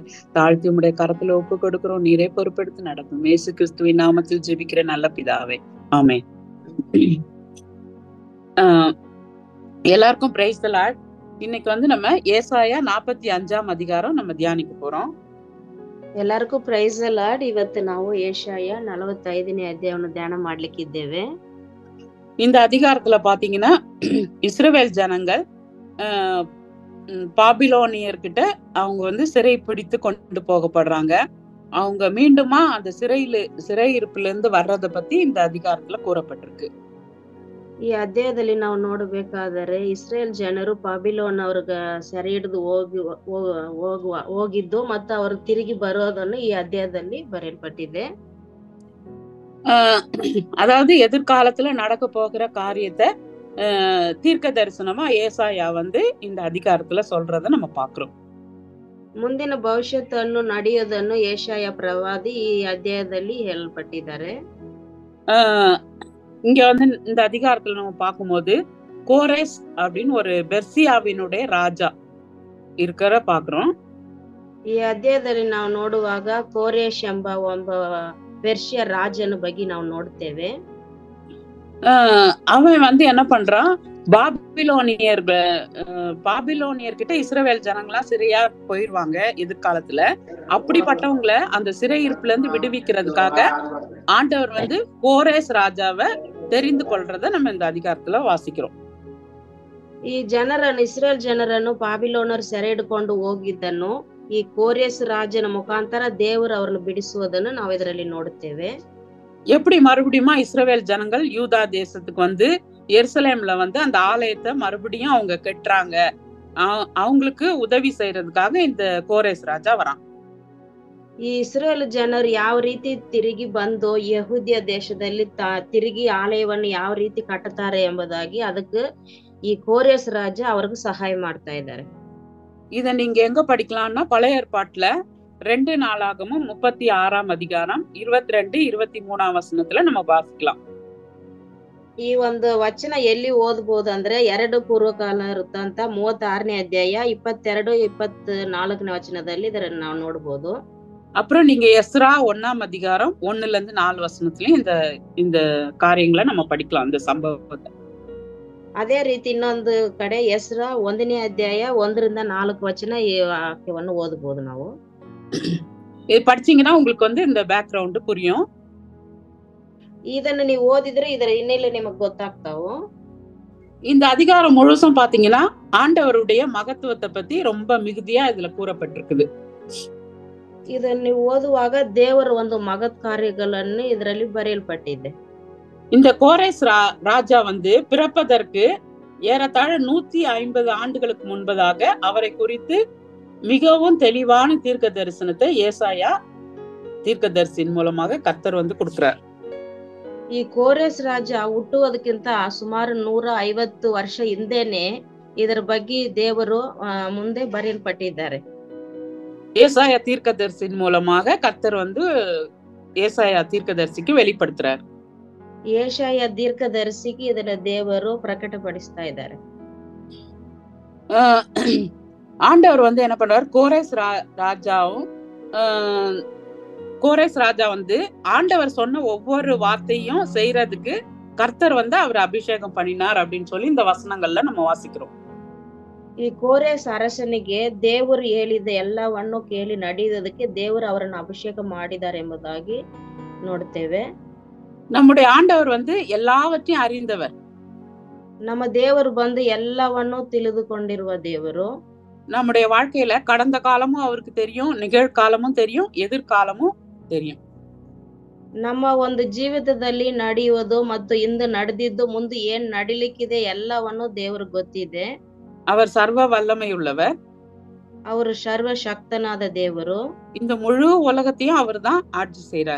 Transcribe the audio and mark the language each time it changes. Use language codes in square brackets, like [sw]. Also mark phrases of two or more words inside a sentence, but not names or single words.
[ta] தாழ்த்தி உம்முடைய கரத்துல ஒப்பு கொடுக்கிறோம். நீரே பொறுப்பெடுத்து நடக்கும். இயேசு கிறிஸ்துவின் நாமத்தில் ஜெபிக்கிற நல்ல பிதாவே, ஆமென். [en] எல்லாருக்கும் praise the Lord. [ta] இன்னைக்கு வந்து நம்ம ஏசாயா 45 அதிகாரம் நம்ம தியானிக்க போறோம். [en] ಎಲ್ಲರಿಗೂ praise Lord. [kn] ಇವತ್ತು ನಾವು ಏಷಾಯ 45ನೇ ಅಧ್ಯಾಯವನ್ನು ಧ್ಯಾನ ಮಾಡ್ಲಿಕ್ಕಿದ್ದೇವೆ. [ta] இந்த அதிகாரத்துல பாத்தீங்கன்னா இஸ்ரவேல் ஜனங்கள் பாபிலோனியர்கிட்ட அவங்க வந்து சிறை பிடித்து கொண்டு போகப்படுறாங்க. அவங்க மீண்டுமா அந்த சிறையிருப்புல இருந்து வர்றத பத்தி இந்த அதிகாரத்துல கூறப்பட்டிருக்கு. [kn] ಈ ಅಧ್ಯಾಯದಲ್ಲಿ ನಾವು ನೋಡಬೇಕಾದರೆ ಇಸ್ರೇಲ್ ಜನರು ಬಾಬಿಲೋನ್ ಅವ್ರಿಗೆ ಸೆರೆ ಹಿಡಿದು ಹೋಗಿದ್ದು ಮತ್ತು ಅವರು ತಿರುಗಿ ಬರೋದನ್ನು ಈ ಅಧ್ಯಾಯದಲ್ಲಿ ಬರೆಯಲ್ಪಟ್ಟಿದೆ. [ta] அதாவது எதிர்காலத்துல நடக்க போகிற காரியத்தை தீர்க்க தரிசனமா ஏசாயா வந்து இந்த அதிகாரத்துல சொல்றத நம்ம பாக்குறோம். [kn] ಮುಂದಿನ ಭವಿಷ್ಯತ್ತನ್ನು ನಡೆಯೋದನ್ನು ಏಷಾಯ ಪ್ರವಾದಿ ಈ ಅಧ್ಯಾಯದಲ್ಲಿ ಹೇಳಲ್ಪಟ್ಟಿದ್ದಾರೆ. [ta] இங்க வந்து இந்த அதிகாரத்துல நம்ம பார்க்கும்போது கோரேஸ் அப்படின்னு ஒரு பெர்சியாவினுடைய ராஜா இருக்கிற பாக்குறோம். [kn] ಈ ಅಧ್ಯಾಯದಲ್ಲಿ ನಾವು ನೋಡುವಾಗ ಕೋರೇಶ್ ಎಂಬ ಒಬ್ಬ பெர்ஷியா ராஜன ಬಗ್ಗೆ ನಾವು ನೋಡ್ತೇವೆ. [ta] அவன் வந்து என்ன பண்றான், பாபிலோனியர்கிட்ட இஸ்ரவேல் ஜனங்களாம் சிறையா போயிருவாங்க எதிர்காலத்துல. அப்படிப்பட்டவங்களை அந்த சிறையிருப்புல இருந்து விடுவிக்கிறதுக்காக ஆண்டவர் வந்து கோரேஸ் ராஜாவை தெரிந்து கொள்றத நம்ம இந்த அதிகாரத்துல வாசிக்கிறோம். [kn] ಈ ಇಸ್ರೇಲ್ ಜನರನ್ನು ಬಾಬಿಲೋನರು ಸೆರೆ ಹಿಡ್ಕೊಂಡು ಹೋಗಿದ್ದನ್ನು ಈ ಕೋರೇಸ್ ರಾಜನ ಮುಖಾಂತರ ದೇವರು ಅವರನ್ನು ಬಿಡಿಸುವುದನ್ನು ನಾವು ಇದರಲ್ಲಿ ನೋಡುತ್ತೇವೆ. [ta] எப்படி மறுபடியும் இஸ்ரவேல் ஜனங்கள் யூதா தேசத்துக்கு வந்து எருசலேம்ல வந்து அந்த ஆலயத்தை மறுபடியும் அவங்க கட்டுறாங்க, அவங்களுக்கு உதவி செய்யறதுக்காக இந்த கோரேஸ் ராஜா வரான். [kn] ಈ ಇಸ್ರೇಲ್ ಜನರು ಯಾವ ರೀತಿ ತಿರುಗಿ ಬಂದು ಯಹೂದ್ಯ ದೇಶದಲ್ಲಿ ತಿರುಗಿ ಆಲಯವನ್ನು ಯಾವ ರೀತಿ ಕಟ್ಟುತ್ತಾರೆ ಎಂಬುದಾಗಿ ಅದಕ್ಕೆ ಈ ಕೋರೇಸ್ ರಾಜ ಅವ್ರಿಗೆ ಸಹಾಯ ಮಾಡ್ತಾ ಇದ್ದಾರೆ. [ta] இத நீங்க எங்க படிக்கலாம்னா பழைய ஏற்பாட்டுல 2 நாளாகமும் 36 அதிகாரம் 22, 23 வசனத்துல நம்ம வாசிக்கலாம். [kn] ಈ ಒಂದು ವಚನ ಎಲ್ಲಿ ಓದಬಹುದು ಅಂದ್ರೆ 2 ಪೂರ್ವಕಾಲ ವೃತ್ತಾಂತ 36ನೇ ಅಧ್ಯಾಯ 22, 24ನೇ ವಚನದಲ್ಲಿ ಇದನ್ನ ನಾವು ನೋಡಬಹುದು. [ta] அப்புறம் நீங்க எஸ்ரா 1ஆம் அதிகாரம் 1ல இருந்து 4 வசனத்துலயும் இந்த காரியங்களை நம்ம படிக்கலாம், இந்த சம்பவத்தை. [kn] ಅದೇ ರೀತಿ ಇನ್ನೊಂದು ಕಡೆ ಎಸ್ರಾ 1ನೇ ಅಧ್ಯಾಯ 1ರಿಂದ 4 ವಚನ ಈ ವಾಕ್ಯವನ್ನು ಓದಬಹುದು ನಾವು. [ta] இது படிச்சீங்கன்னா உங்களுக்கு வந்து இந்த பேக்ரவுண்ட் புரியும். [kn] ಇದನ್ನು ನೀವು ಓದಿದ್ರೆ ಇದರ ಹಿನ್ನೆಲೆ ನಿಮಗೆ ಗೊತ್ತಾಗ್ತಾವು. [ta] இந்த அதிகாரம் முழுசும் பாத்தீங்கன்னா ஆண்டவருடைய மகத்துவத்தை பத்தி ரொம்ப மிகுதியா இதுல கூறப்பட்டிருக்குது. [kn] ಇದನ್ನು ನೀವು ಓದುವಾಗ ದೇವರ ಒಂದು ಮಗತ್ ಕಾರ್ಯಗಳನ್ನು ಇದರಲ್ಲಿ ಬರೆಯಲ್ಪಟ್ಟಿದೆ. [ta] இந்த கோரேஸ் ராஜா வந்து பிறப்பதற்கு ஏறத்தாழ 150 ஆண்டுகளுக்கு முன்பதாக அவரை குறித்து மிகவும் தெளிவான தீர்க்க தரிசனத்தை ஏசாயா தீர்க்கதரிசியின் மூலமாக கர்த்தர் வந்து கொடுக்கிறார். [kn] ಈ ಕೋರೇಸ್ ರಾಜ ಹುಟ್ಟುವುದಕ್ಕಿಂತ ಸುಮಾರು 150 ವರ್ಷ ಹಿಂದೆನೆ ಇದರ ಬಗ್ಗೆ ದೇವರು ಮುಂದೆ ಬರೆಯಲ್ಪಟ್ಟಿದ್ದಾರೆ. [ta] ஏசாயா தீர்க்கதரிசியின் மூலமாக கர்த்தர் வந்து ஏசாயா தீர்க்கதரிசிக்கு வெளிப்படுத்துறார். [kn] ಏಷಾಯ ದೀರ್ಘದರ್ಶಿಗೆ ಇದನ್ನ ದೇವರು ಪ್ರಕಟಪಡಿಸ್ತಾ ಇದ್ದಾರೆ. [ta] ஆண்டவர் வந்து என்ன பண்றார், கோரேஸ் ராஜா வந்து ஆண்டவர் சொன்ன ஒவ்வொரு வார்த்தையும் செய்யறதுக்கு கர்த்தர் வந்து அவர் அபிஷேகம் பண்ணினார் அப்படின்னு சொல்லி இந்த வசனங்கள்ல நம்ம வாசிக்கிறோம். [kn] ಈ ಕೋರೇಸ್ ಅರಸನಿಗೆ ದೇವರು ಹೇಳಿದ ಎಲ್ಲವನ್ನು ಕೇಳಿ ನಡೆಯುವುದಕ್ಕೆ ದೇವರು ಅವರನ್ನು ಅಭಿಷೇಕ ಮಾಡಿದ್ದಾರೆ ಎಂಬುದಾಗಿ ನೋಡ್ತೇವೆ. [ta] நம்முடைய ஆண்டவர் வந்து எல்லாவற்றையும் அறிந்தவர். [kn] ನಮ್ಮ ದೇವರು ಬಂದು ಎಲ್ಲವನ್ನು ತಿಳಿದುಕೊಂಡಿರುವ ದೇವರು. [ta] நம்முடைய வாழ்க்கையில கடந்த காலமும் அவருக்கு தெரியும், நிகழ்காலமும் தெரியும், எதிர்காலமும் தெரியும். [kn] ನಮ್ಮ ಒಂದು ಜೀವಿತದಲ್ಲಿ ನಡೆಯುವುದು ಮತ್ತು ಇಂದು ನಡೆದಿದ್ದು ಮುಂದೆ ಏನ್ ನಡಿಲಿಕ್ಕಿದೆ ಎಲ್ಲವನ್ನು ದೇವರಿಗೆ ಗೊತ್ತಿದೆ. [ta] அவர் சர்வ வல்லமை உள்ளவர். [kn] ಅವರು ಸರ್ವಶಕ್ತನಾದ ದೇವರು. [ta] இந்த முழு உலகத்தையும் அவர் தான் ஆட்சி செய்றாரு.